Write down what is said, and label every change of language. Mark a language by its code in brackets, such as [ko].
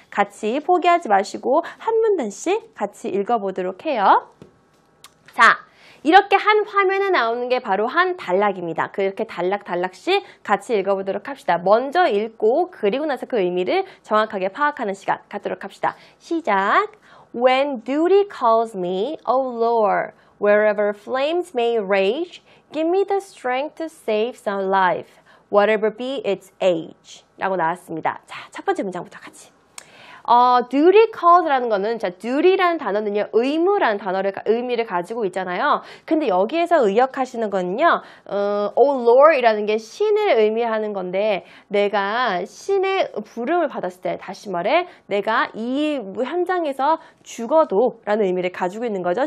[ko] 같이 포기하지 마시고 한 문단씩 같이 읽어보도록 해요. 자, 이렇게 한 화면에 나오는 게 바로 한 단락입니다. 그렇게 단락씩 같이 읽어보도록 합시다. 먼저 읽고 그리고 나서 그 의미를 정확하게 파악하는 시간 갖도록 합시다. 시작! [en] When duty calls me, O Lord, wherever flames may rage, give me the strength to save some life, whatever be its age. [ko] 라고 나왔습니다. 자, 첫 번째 문장부터 같이. duty calls라는 거는 자, duty라는 단어는요, 의무라는 의미를 가지고 있잖아요. 근데 여기에서 의역하시는 거는요, oh Lord이라는 게 신을 의미하는 건데, 내가 신의 부름을 받았을 때, 다시 말해, 내가 이 현장에서 죽어도 라는 의미를 가지고 있는 거죠.